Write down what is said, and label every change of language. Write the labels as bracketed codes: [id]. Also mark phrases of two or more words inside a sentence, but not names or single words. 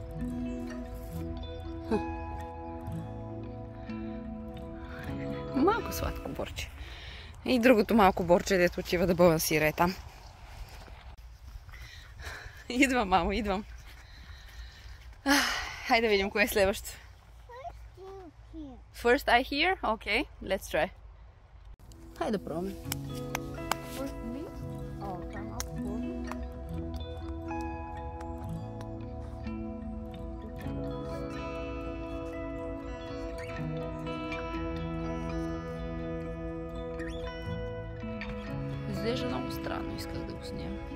[bg] Малко сладко борче. И другото малко борче, дето отива да балансира е там. Идвам, мамо, идвам. Хайде да видим кое е следващо. [en] First I hear? Okay, let's try. [bg] Хайде да пробваме. [en] First me? Oh, time up for me. [bg] Изглежда много странно, исках да го снимам.